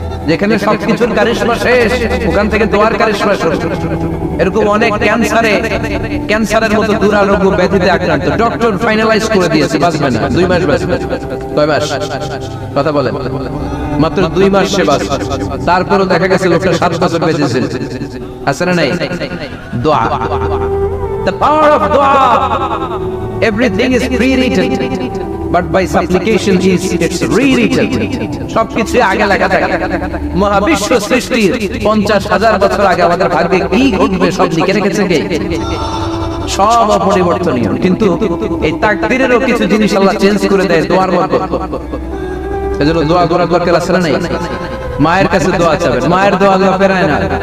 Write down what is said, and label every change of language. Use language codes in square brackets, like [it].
[bn] যেখানে সবকিছুর কারিশমা শেষ, ওখান থেকে দোয়ার কারিশমা শুরু। এরকম অনেক ক্যান্সারের মতো দুরারোগ্য ব্যাধিতে আক্রান্ত, ডক্টর ফাইনালাইজ করে দিয়েছে বাঁচবে না, 2 মাস বাঁচবে। কয় মাস? কথা বলেন। মাত্র 2 মাস সে বাঁচবে, তারপরও দেখা গেছে লোকটা 7 বছর বেঁচেছে। আছে না নাই? [en] দোয়া, the power of dua, everything is pre-written, but by supplication it's rewritten. [bn] সবকিছু আগে লেখা থাকে। মহাবিশ্ব সৃষ্টির 50,000 বছর আগে আমাদের ভাগ্যে কি ঘটবে সব লিখে রেখেছে কে? সব অপরিবর্তনীয়। কিন্তু এই তাকদীরেরও কিছু জিনিস আল্লাহ চেঞ্জ করে দেয় দোয়ার মধ্যে। এজন্য দোয়া করার দরকার আছে না নাই? মায়ের কাছে দোয়া চাবেন, মায়ের দোয়া আল্লাহ ফেরায় না।